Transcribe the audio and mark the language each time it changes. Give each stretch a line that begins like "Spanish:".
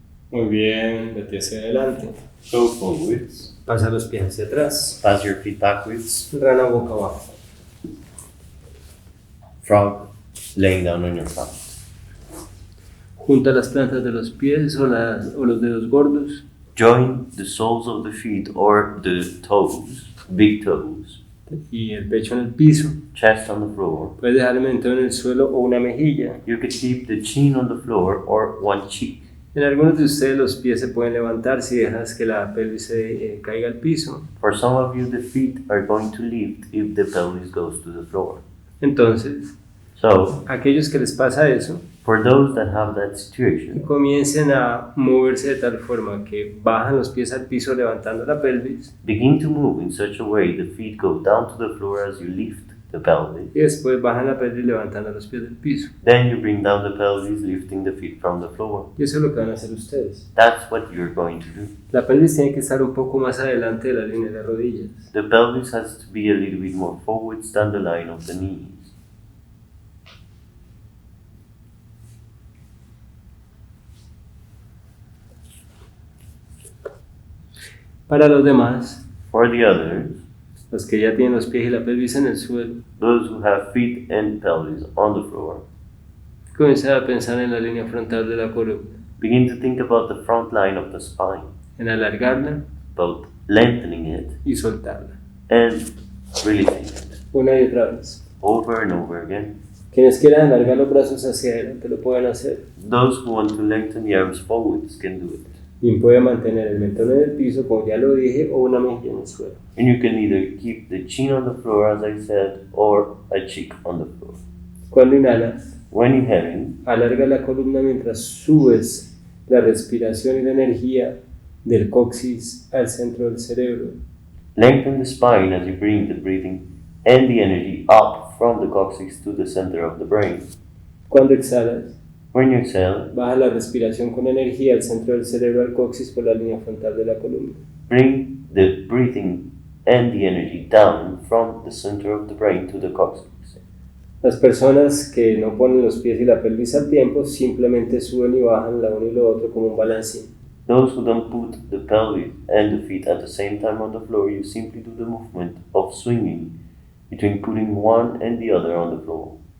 Spanish: Muy bien, vete hacia adelante.
English: Go forwards.
Spanish: Pasa los pies hacia atrás.
English: Pass your feet backwards.
Spanish: Rana boca abajo.
English: Frog. Laying down on your front.
Spanish: Junta las plantas de los pies o los dedos gordos.
English: Join the soles of the feet or the toes, big toes.
Spanish: Y el pecho en el piso.
English: Chest on the floor.
Spanish: Puedes dejar el mentón en el suelo o una mejilla.
English: You could keep the chin on the floor or one cheek.
Spanish: En algunos de ustedes los pies se pueden levantar si dejas que la pelvis se caiga al piso.
English: For some of you, the feet are going to lift if the pelvis goes to the floor.
Spanish: Entonces,
English: So,
Spanish: aquellos que les pasa eso,
English: for those that have that situation,
Spanish: comiencen a moverse de tal forma que bajan los pies al piso levantando la pelvis
English: begin to move in such a way the feet go down to the floor as you lift the pelvis.
Spanish: y después bajan la pelvis levantando los pies del piso.
English: Then you bring down the pelvis, lifting the feet from the floor.
Spanish: Y eso es lo que van a hacer ustedes.
English: That's what you're going to do.
Spanish: La pelvis tiene que estar un poco más adelante de la línea de las rodillas.
English: The pelvis has to be a little bit more forwards than the line of the knees.
Spanish: Para los demás,
English: For the others,
Spanish: los que ya tienen los pies y la pelvis en el suelo,
English: those who have feet and pelvis on the floor,
Spanish: comiencen a pensar en la línea frontal de la columna,
English: begin to think about the front line of the spine,
Spanish: en alargarla
English: both lengthening it
Spanish: y soltarla.
English: and releasing it
Spanish: Una y otra vez.
English: over and over again.
Spanish: Quienes quieran alargar los brazos hacia adelante lo pueden hacer.
English: Those who want to lengthen the arms forwards can do it.
Spanish: Y puede mantener el mentón en el piso, como ya lo dije, o una mejilla en el suelo.
English: And you can either keep the chin on the floor, as I said, or a cheek on the floor.
Spanish: Cuando inhalas,
English: When inhaling,
Spanish: alarga la columna mientras subes la respiración y la energía del coxis al centro del cerebro.
English: lengthen the spine as you bring the breathing and the energy up from the coccyx to the center of the brain.
Spanish: Cuando exhalas,
English: When you exhale,
Spanish: baja la respiración con energía al centro del cerebro al coxis por la línea frontal de la columna.
English: bring the breathing and the energy down from the center of the brain to the coccyx.
Spanish: Las personas que no ponen los pies y la pelvis al tiempo simplemente suben y bajan la uno y lo otro como un balancín.
English: Those who don't put the pelvis and the feet at the same time on the floor, you simply do the movement of swinging between putting one and the other on the floor.